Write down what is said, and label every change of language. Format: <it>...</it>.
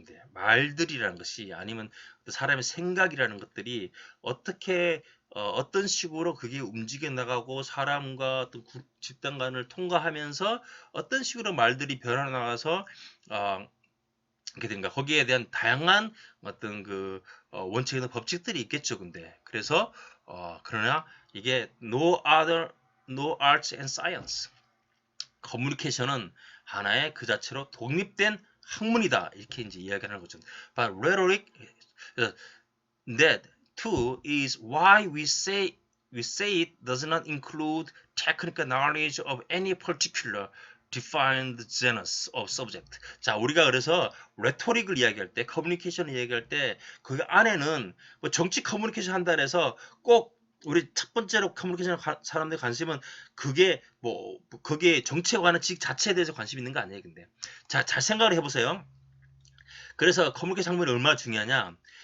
<ko>근데 말들이라는 것이 아니면 사람의 생각이라는 것들이 어떤 식으로 그게 움직여 나가고 사람과 어떤 집단 간을 통과하면서 어떤 식으로 말들이 변화 나가서 이렇게 된가 거기에 대한 다양한 어떤 원칙이나 법칙들이 있겠죠. 근데 그래서 그러나 이게</ko> <en>no arts and science</en> <ko>커뮤니케이션은 하나의 그 자체로 독립된 학문이다 이렇게 이제 이야기하는 거죠.</ko> <en>But rhetoric That too is why we say it does not include technical knowledge of any particular defined genus of subject.</en> <ko>자, 우리가 그래서 레토릭을 이야기할 때, 커뮤니케이션을 이야기할 때, 그 안에는 뭐 정치 커뮤니케이션 한다 해서 꼭 우리 첫 번째로 커뮤니케이션 사람들의 관심은 그게 뭐 그게 정치에 관한 지식 자체에 대해서 관심 있는 거 아니에요, 근데. 자, 잘 생각을 해보세요. 그래서 커뮤니케이션 학문이 얼마나 중요하냐?</ko>